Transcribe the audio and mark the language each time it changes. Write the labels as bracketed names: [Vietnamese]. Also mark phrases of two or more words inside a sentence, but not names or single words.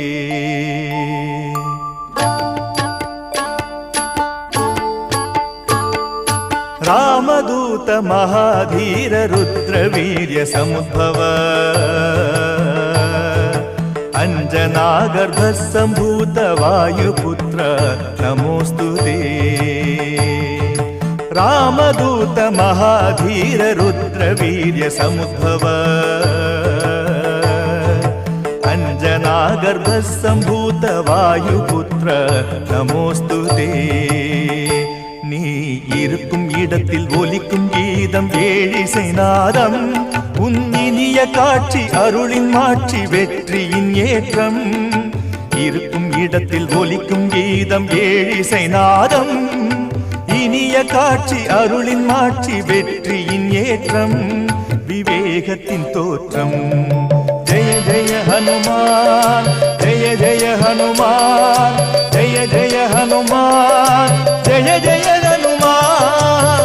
[Sanskrit] रामदूत महाधीर रुद्रवीर्य समुद्भव अंजनागर्भसम्भूत वायुपुत्र नमोस्तुते। रामदूत महाधीर रुद्रवीर्य समुद्भव अंजनागर्भसम्भूत वायुपुत्र नमोस्तुते। [Tamil] நீ இருக்கும் இடத்தில் ஒலிக்கும் கீதம் ஏழிசைநாதம் உன் இனிய காட்சி அருளின் மாட்சி வெற்றியின் ஏற்றம். இருக்கும் இடத்தில் ஒலிக்கும் கீதம் ஏழிசைநாதம் இனிய காட்சி அருளின் மாட்சி வெற்றியின் ஏற்றம் விவேகத்தின் தோற்றம். ஜெய ஜெய ஹனுமான் ஜெய ஜெய ஹனுமான் ஜெய ஜெய ஹனுமான் ஜெய ஜெய हनुमान